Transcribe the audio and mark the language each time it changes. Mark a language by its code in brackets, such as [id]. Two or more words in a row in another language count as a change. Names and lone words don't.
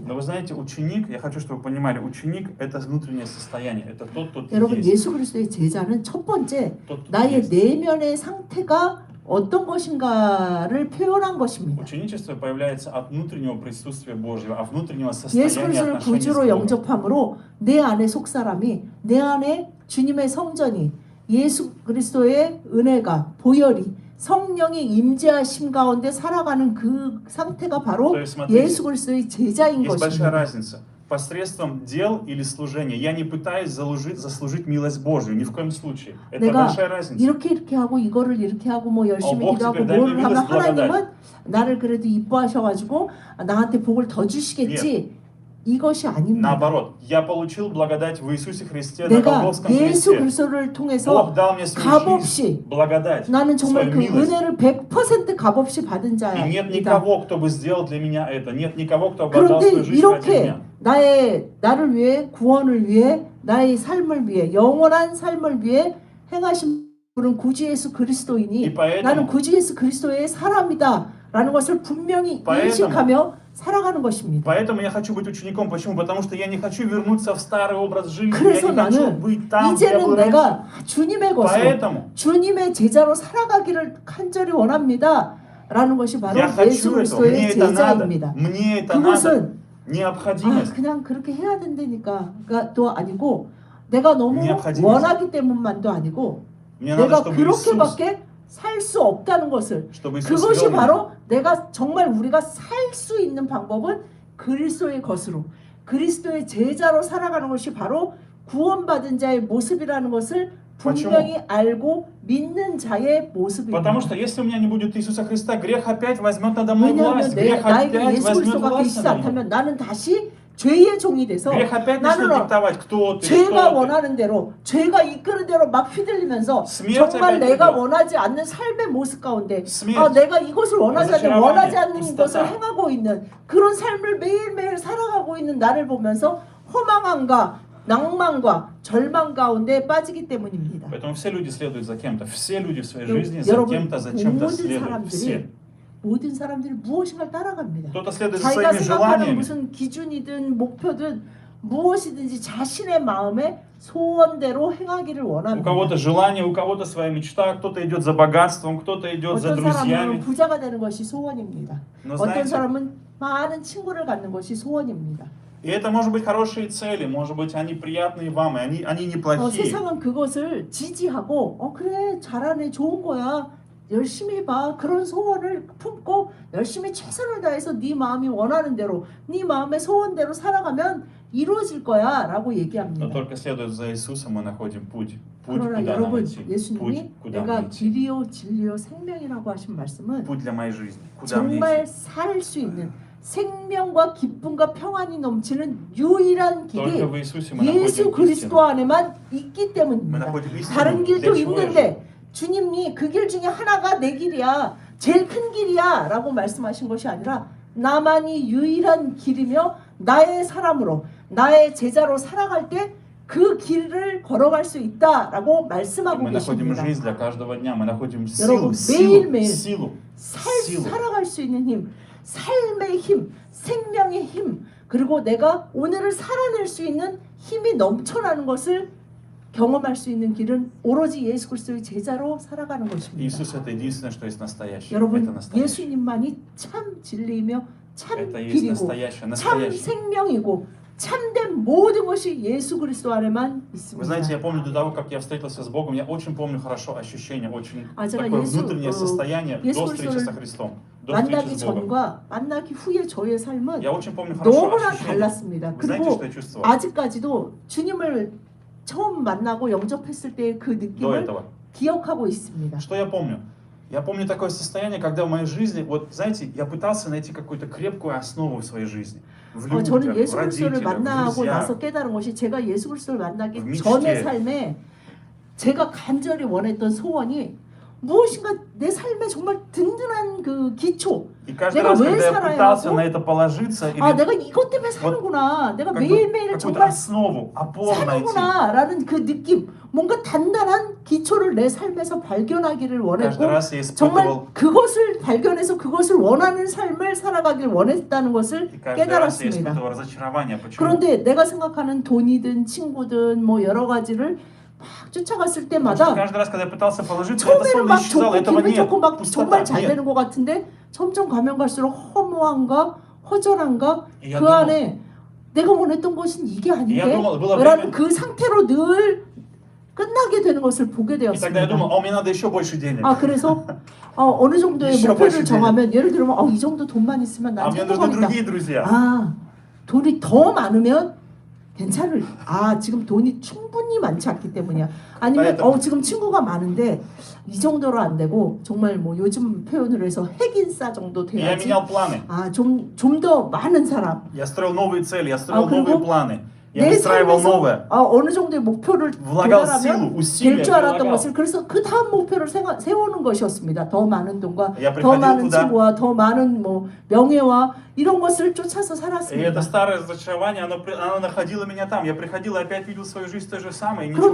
[ru] Но вы знаете, ученик, я хочу, чтобы вы понимали, ученик – это внутреннее состояние, это тот, кто ты [ko] 여러분 [ru] есть. [ko] 예수 그리스도의 제자는 첫 번째 [ru] Тот, кто ты [ko] 나의 [ru] есть. [ko] 내면의 상태가 어떤 것인가를 표현한 것입니다. [ru] Ученичество появляется от внутреннего присутствия Божьего, от внутреннего состояния [ko] 예수 그리스도를 [ru] отношений с [ko] 구주로 [ru] Богом. [ko] 영접함으로 내 안에 속사람이 내 안에 주님의 성전이 예수 그리스도의 은혜가 보혈이 성령의 임재하심 가운데 살아가는 그 상태가 바로 [ru] То есть, смотрите, [ko] 예수 그리스도의 제자인 [ru] есть большая [ko] 것입니다. [ru] разница. Посредством дел или служения я не пытаюсь заслужить милость Божью, ни в коем случае. Это [ko] 내가 [ru] большая разница. [ko] 이렇게 하고 이거를 이렇게 하고 뭐 열심히 [ru] Бог [ko] 기도하고 [ru] теперь дай мне [ko] 뭐를 하면 [ru] милость, благодать. [ko] 하나님은 나를 그래도 이뻐하셔가지고 나한테 복을 더 주시겠지 이것이 아닙니다. [ru] Наоборот, я получил благодать в Иисусе Христе на [ko] 내가 [ru] Голгофском [ko] 예수 [ru] кресте. [ko] 그리스도를 통해서 [ru] Бог дал мне свою [ko] 값없이 [ru] жизнь, благодать, [ko] 나는 정말 [ru] свою [ko] 그 [ru] милость. [ko] 은혜를 100% 값없이 받은 [ru] И нет [ko] 자이다. [ru] никого, кто бы сделал для меня это. Нет никого, кто бы отдал [ko] 그런데 [ru] свою жизнь ради [ko] 이렇게 [ru] меня. [ko] 나를 위해 구원을 위해 나의 삶을 위해 영원한 삶을 위해 행하신 분은 구주 예수 그리스도이니 [ru] 이 поэтому- [ko] 나는 구주 예수 그리스도의 사람이다라는 것을 분명히 [ru] поэтому- [ko] 인식하며 살아가는 것입니다. [ru] Поэтому я хочу быть учеником. Почему? Потому что я не хочу вернуться в старый образ жизни. Я [ko] 그래서 [ru] не хочу [ko] 나는 [ru] быть там, где я был [ko] 이제는 [ru] раньше. [ko] 내가 주님의 것으로 [ru] Поэтому [ko] 주님의 제자로 살아가기를 간절히 원합니다라는 것이 바로 [ru] я [ko] 예수 [ru] хочу этого. [ko] 그리스도의 [ru] Мне это надо. [ko] 제자입니다. [ru] Мне это надо. [ko] 그것은 [ru] Необходимость. [ko] 그냥 그렇게 해야 된다니까가 또 아니고 내가 너무 [ru] необходимость. [ko] 원하기 때문만도 아니고 [ru] Мне надо, [ko] 내가 [ru] чтобы Иисус, [ko] 그렇게밖에 살 수 없다는 것을 [ru] чтобы Иисус [ko] 그것이 [ru] вел меня. [ko] 바로 내가 정말 우리가 살 수 있는 방법은 그리스도의 것으로 그리스도의 제자로 살아가는 것이 바로 구원받은 자의 모습이라는 것을 분명히 알고 믿는 자의 모습입니다. [ru] Потому что если у меня не будет Иисуса Христа, грех опять возьмет надо мной [ko] 왜냐하면 [ru] власть. Грех [ko] 나에게 [ru] опять [ko] 예수 [ru] возьмет [ko] 그리스도가 [ru] власть [ko] 계시지 [ru] надо мной. [ko] 않다면 나는 다시 죄의 종이 돼서 [ru] Грех опять начнет [ko] 나는 [ru] диктовать, кто ты, [ko] 죄가 [ru] что ты. [ko] 원하는 대로 죄가 이끄는 대로 막 휘둘리면서 [ru] смерть [ko] 정말 [ru] опять [ko] 내가 [ru] придет. [ko] 원하지 않는 삶의 모습 가운데 [ru] смерть, [ko] 내가 이것을 원하지 않는 [ru] разочарование, [ko] 원하지 않는 [ru] пустота. [ko] 것을 행하고 있는 그런 삶을 매일매일 살아가고 있는 나를 보면서 허망함과 낭만과 절망 가운데 빠지기 때문입니다. [ru] Поэтому все люди следуют за кем-то. Все люди в своей [ko] 여- [ru] жизни за [ko] 여러분, [ru] кем-то, за чем-то [ko] 모든 [ru] следуют. Все. [ko] 사람들이 모든 사람들이 무엇인가를 따라갑니다. [ru] Кто-то следует за [ko] 자기가 [ru] своими [ko] 생각하는 [ru] желаниями. [ko] 무슨 기준이든 목표든 무엇이든지 자신의 마음의 소원대로 행하기를 [ru] У [ko] 원합니다. [ru] кого-то желание, у кого-то своя мечта, кто-то идет за богатством, кто-то идет за [ko] 어떤 사람은 [ru] друзьями. [ko] 부자가 되는 것이 소원입니다. [ru] Но [ko] 어떤 [ru] знаете, [ko] 사람은 많은 친구를 갖는 것이 소원입니다. [ru] и это может быть хорошие цели, может быть они приятные вам, и они неплохие. [ko] 세상은 그것을 지지하고 그래 잘하네 좋은 거야 열심히 해봐 그런 소원을 품고 열심히 최선을 다해서 네 마음이 원하는 대로 네 마음의 소원대로 살아가면 이루어질 거야 라고 [ru] Но [ko] 얘기합니다. [ru] только следуя за Иисусом мы находим путь. Путь, [ko] 그러나 [ru] куда нам [ko] 여러분 [ru] идти. Путь, [ko] 예수님이 [ru] куда [ko] 내가 [ru] мне идти. [ko] 길이요 진리요 생명이라고 하신 말씀은 [ru] Путь для моей жизни. Куда мне [ko] 정말 [ru] идти. [ko] 살 수 있는 생명과 기쁨과 평안이 넘치는 유일한 [ru] Только [ko] 길이 [ru] в Иисусе мы [ko] 예수 [ru] находим [ko] 그리스도 [ru] истину. [ko] 안에만 있기 [ru] Мы [ko] 때문입니다. [ru] находим истину. [ko] 다른 [ru] Для [ko] 길도 [ru] чего я живу? [ko] 있는데 주님이 그 길 중에 하나가 내 길이야. 제일 큰 길이야 라고 말씀하신 것이 아니라 나만이 유일한 길이며 나의 사람으로 나의 제자로 살아갈 때 그 길을 걸어갈 수 있다라고 말씀하고 [ru] Мы находим [ko] 계십니다. [ru] жизнь для каждого дня, мы находим [ko] 여러분, [ru] силу, [ko] 매일매일 [ru] силу, силу. [ko] 살아갈 수 있는 힘, 삶의 힘, 생명의 힘, 그리고 내가 오늘을 살아낼 수 있는 힘이 넘쳐나는 것을 경험할 수 있는 길은 오로지 예수 그리스도의 제자로 살아가는 것입니다. [ru] Иисус это единственное, что есть настоящее. Это [ko] 여러분, [ru] настоящее. [ko] 예수님만이 참 진리이며 참 [ru] Это есть [ko] 길이고 [ru] настоящее, [ko] 참 [ru] настоящее. [ko] 생명이고 참된 모든 것이 예수 그리스도 안에만 [ru] Вы знаете, я [ko] 있습니다. [ru] помню до того, как я встретился с Богом, я очень помню хорошо ощущение, очень [ko] 제가 [ru] такое [ko] 예수, [ru] внутреннее состояние [ko] 예수 [ru] до встречи [ko] 그리스도를 [ru] со Христом, до [ko] 만나기 [ru] встречи с Богом. [ko] 전과 만나기 후의 저의 삶은 [ru] Я очень помню хорошо [ko] 너무나 [ru] ощущение. [ko] 달랐습니다. [ru] Вы знаете, [ko] 그리고 [ru] что я чувствовал [ko] 아직까지도 주님을 처음 만나고 영접했을 때 그 [ru] до [ko] 느낌을 [ru] этого? [ko] 기억하고 있습니다. [ru] Что я помню? Я помню такое состояние, когда в моей жизни, вот знаете, я пытался найти какую-то крепкую основу в своей жизни. В [ko] 저는 [ru] людях, в [ko] 예수 그리스도를 [ru] родителях, в [ko] 만나고 나서 [ru] друзьях. [ko] 깨달은 것이 제가 예수 그리스도를 만나기 미치게. 전의 삶에 제가 간절히 원했던 소원이 무엇인가 내 삶에 정말 든든한 그 기초. [ru] И каждый [ko] 내가 [ru] раз, [ko] 왜 [ru] когда я [ko] 살아야 [ru] пытался [ko] 하고 [ru] на это положиться, или [ko] 아 내가 이것 때문에 사는구나. 내가 [ru] как бы [ko] 매일매일 [ru] какую-то [ko] 정말 [ru] основу, опору найти. [ko] 사는구나라는 그 느낌, 뭔가 단단한 기초를 내 삶에서 발견하기를 원했고 [ru] Каждый раз я [ko] 정말 [ru] испытывал, [ko] 그것을 발견해서 그것을 원하는 삶을 살아가길 원했다는 것을 [ru] и каждый раз я [ko] 깨달았습니다. [ru] испытывал разочарование. Почему? [ko] 그런데 내가 생각하는 돈이든 친구든 뭐 여러 가지를 막 쫓아갔을 [ru] Потому что [ko] 때마다 [ru] каждый раз, когда я пытался положиться, это [ko] 처음에는 [ru] словно [ko] 막 [ru] исчезало, [ko] 좋고 [ru] этого [ko] 기분 [ru] нет. [ko] 좋고 막 정말 [ru] Пустота, [ko] 잘 [ru] нет. [ko] 되는 것 같은데 점점 가면 갈수록 허무한가 허전한가 [ru] Я [ko] 그 [ru] думал, [ko] 안에 내가 원했던 것은 이게 [ru] я [ko] 아닌데 [ru] думал, было [ko] 라는 [ru] время, [ko] 그 상태로 늘 끝나게 되는 것을 보게 [ru] и тогда я думал, [ko] 되었습니다. [ru] мне надо еще больше денег. [ko] 아 그래서 어느 정도의 [ru] еще [ko] 목표를 [ru] больше [ko] 정하면 예를 들면 이 정도 돈만 있으면 난 [ru] мне нужны [ko] 행복하겠다. [ru] другие друзья. [ko] 아 돈이 더 많으면 괜찮을. 아 지금 돈이 충분히 많지 않기 때문이야. 아니면 지금 친구가 많은데 이 정도로 안 되고 정말 뭐 요즘 표현으로 해서 핵인싸 정도 [ru] И я [ko] 돼야지. [ru] менял планы. [ko] 아좀 더 많은 사람. [ru] Я строил новые цели, я строил [ko] 그리고 [ru] новые планы. Я [ko] 내 [ru] выстраивал [ko] 삶에서 [ru] новое. [ko] 어느 정도의 목표를 [ru] влагал [ko] 도달하면 [ru] силу, [ko] 될 [ru] усилия, [ko] 줄 알았던 [ru] прилагал. [ko] 것을 그래서 그 다음 목표를 세우는 것이었습니다. 더 많은 돈과 [ru] Я [ko] 더 [ru] приходил [ko] 많은 [ru] туда, [ko] 친구와 더 많은 뭐 명예와 이런 것을 쫓아서 [ru] и [ko] 살았습니다. [ru] это старое разочарование, оно находило меня там. Я приходил и опять видел свою жизнь то же самое, и ничего